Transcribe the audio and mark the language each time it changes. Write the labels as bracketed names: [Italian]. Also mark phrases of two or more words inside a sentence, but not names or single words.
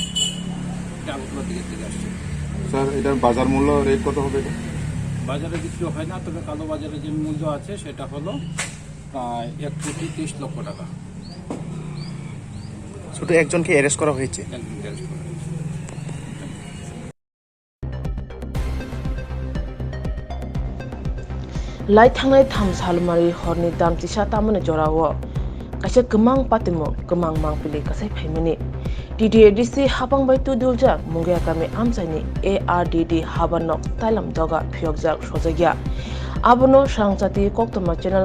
[Bangla] এটা আগরতলা থেকে আসছে স্যার এটার বাজার মূল্য রেট কত হবে এটা বাজারে বিক্রি হয় না তবে কালো বাজারে যে মূল্য আছে সেটা হলো প্রায় 1,30,00,000 টাকা শুধু একজনকে অ্যারেস্ট করা হয়েছে একজনকে অ্যারেস্ট করা হয়েছে [Turkic languages] Lai thangai tham salmari horni dam tisa tamane jorawo kaisa gemang patimo gemang mangpili kasai phaimani DDADC habang bai tu duljak mungya kami amsaini ARDD habanok tailam doga phiokjak sojagya abono Swrangchati koktoma channel